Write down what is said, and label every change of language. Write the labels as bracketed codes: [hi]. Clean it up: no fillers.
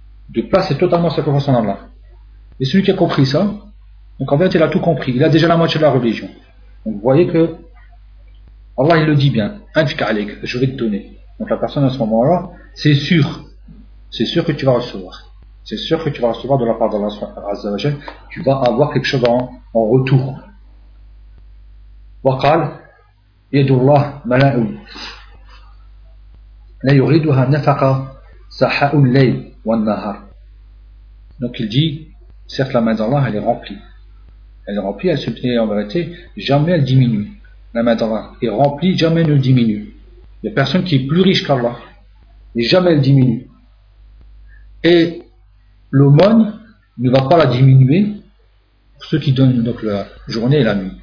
[fr] De placer totalement sa confiance en Allah. Et celui qui a compris ça, donc en fait il a tout compris, il a déjà la moitié de la religion. Donc vous voyez que Allah, il le dit bien. Je vais te donner. Donc la personne à ce moment-là, c'est sûr que tu vas recevoir. C'est sûr que tu vas recevoir de la part d'Allah Azza wa Jal. Tu vas avoir quelque chose en retour. [ar] وقال يد الله ملاء لا يريدها نفقة سحاء الليل والنهار. [fr] Donc il dit, certes la main d'Allah elle est remplie. Elle est remplie, elle se tient en vérité, jamais elle diminue. La main d'Allah est remplie, jamais elle ne diminue. Il n'y a personne qui est plus riche qu'Allah. Et jamais elle diminue. Et l'aumône ne va pas la diminuer pour ceux qui donnent donc la journée et la nuit.